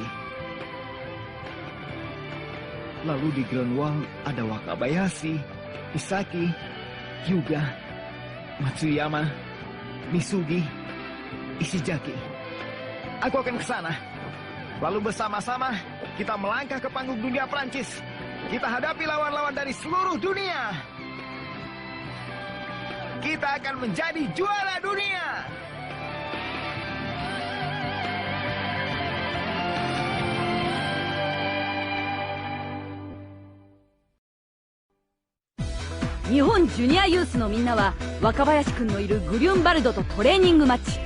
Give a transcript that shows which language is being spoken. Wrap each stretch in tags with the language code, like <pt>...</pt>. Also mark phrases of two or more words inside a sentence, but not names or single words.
<id>Lalu di Ground Wall ada Wakabayashi, Isaki, Hyuga, Matsuyama, Misugi, Ishizaki. Aku akan ke sana. Lalu bersama-sama kita melangkah ke panggung dunia Prancis. Kita hadapi lawan-lawan dari seluruh dunia. Kita akan menjadi juara dunia.</id> <ja>日本ジュニアユースのみんなは若林くんのいるグリュンバルドとトレーニングマッチ。</ja>